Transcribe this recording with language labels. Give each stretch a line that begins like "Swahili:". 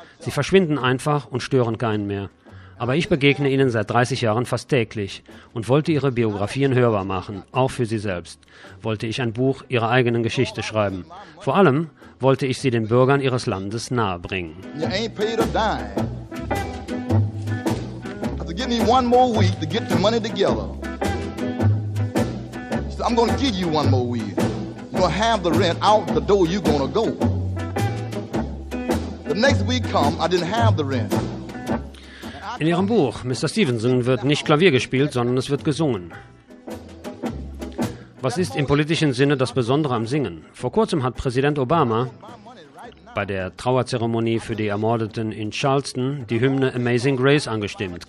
German: Sie verschwinden einfach und stören keinen mehr. Aber ich begegne ihnen seit 30 Jahren fast täglich und wollte ihre Biografien hörbar machen, auch für sie selbst. Wollte ich ein Buch ihrer eigenen Geschichte schreiben. Vor allem wollte ich sie den Bürgern ihres Landes nahe bringen.
English: You ain't paid a dime. So give me one more week to get the money together. So I'm gonna give you one more week. You're gonna have the rent out the door you're gonna go. The next week come, I didn't have the rent.
German: In Ihrem Buch, Mr. Stevenson, wird nicht Klavier gespielt, sondern es wird gesungen. Was ist im politischen Sinne das Besondere am Singen? Vor kurzem hat Präsident Obama bei der Trauerzeremonie für die Ermordeten in Charleston die Hymne Amazing Grace angestimmt.